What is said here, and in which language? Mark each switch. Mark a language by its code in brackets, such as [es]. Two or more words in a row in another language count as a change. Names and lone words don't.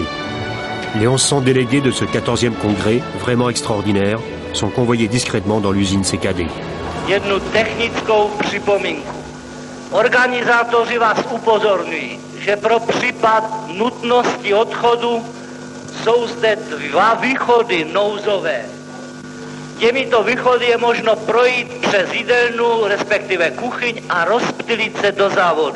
[fr] Les 1100 délégués de ce 14e congrès, vraiment extraordinaire, sont convoyés discrètement dans l'usine CKD. [cs] Jednu technickou připomínku. Organizátoři vás upozorňují, že pro případ nutnosti odchodu jsou zde dva východy nouzové. Těmito východy je možno projít přes jídelnu, respektive kuchyň a rozptýlit se do závodu.